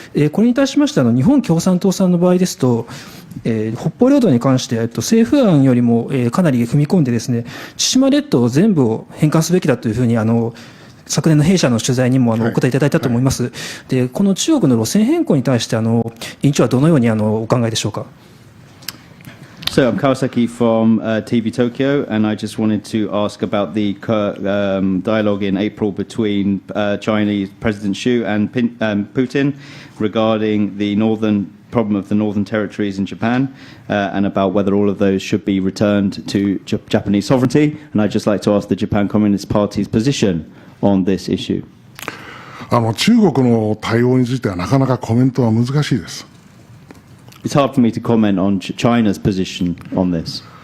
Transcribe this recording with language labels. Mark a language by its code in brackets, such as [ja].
[ja] これに対しまして日本共産党さんの場合ですと、北方領土に関して政府案よりもかなり踏み込んでですね、千島列島全部を返還すべきだというふうに昨年の弊社の取材にもお答えいただいたと思います。で、この中国の路線変更に対して委員長はどのようにお考えでしょうか。 [en] So I'm Kawasaki from TV Tokyo, and I just wanted to ask about the dialogue in April between Chinese President Xi and Putin regarding the problem of the northern territories in Japan, and about whether all of those should be returned to Japanese sovereignty. And I'd just like to ask the Japan Communist Party's position on this issue. [ja] 中国の対応についてはなかなかコメントは難しいです。 [en] It's hard for me to comment on China's position on this.